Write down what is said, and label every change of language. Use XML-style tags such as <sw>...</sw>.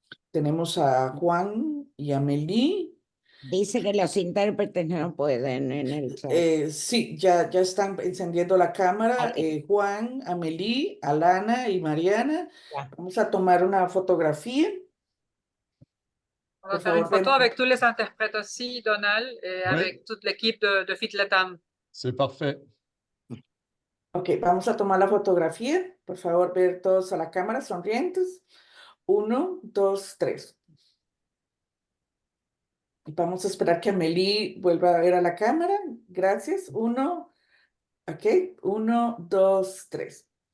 <es>Tenemos a Juan y a Meli. dice que los intérpretes no pueden en el chat. Sí, ya están encendiendo la cámara. Okay. Juan, Amelie, Alana y Mariana. Ya. Vamos a tomar una fotografía.</es> <fr>On va faire une photo avec tous les interprètes aussi, Donald, et Oui. avec toute l'équipe de FIT Latam. C'est parfait.</fr> <es>Ok, vamos a tomar la fotografía. Por favor, ver todos a la cámara, sonrientes. 1, 2, 3. Vamos a esperar que Amélie vuelva a ver a la cámara. Gracias. 1, ok. 1, 2, 3.</es>